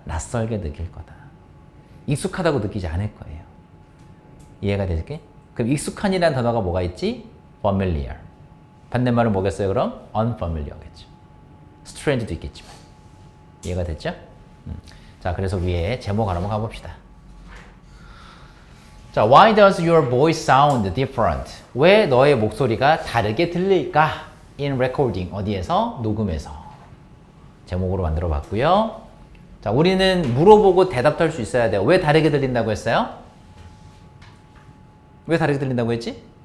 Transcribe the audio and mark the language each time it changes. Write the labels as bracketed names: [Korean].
[Korean] 낯설게 느낄 거다. 익숙하다고 느끼지 않을 거예요. 이해가 될게? 그럼 익숙한이라는 단어가 뭐가 있지? familiar. 반대말은 뭐겠어요? 그럼 unfamiliar겠죠. strange도 있겠지만. 이해가 됐죠? 자, 그래서 위에 제목 하나 한번 가봅시다. 자, [English] why does your voice sound different? [Korean] 왜 너의 목소리가 다르게 들릴까? [English] In recording. [Korean] 어디에서? 녹음에서. 제목으로 만들어 봤고요. 자, 우리는 물어보고 대답할 수 있어야 돼요. 왜 다르게 들린다고 했어요? 왜 다르게 들린다고 했지?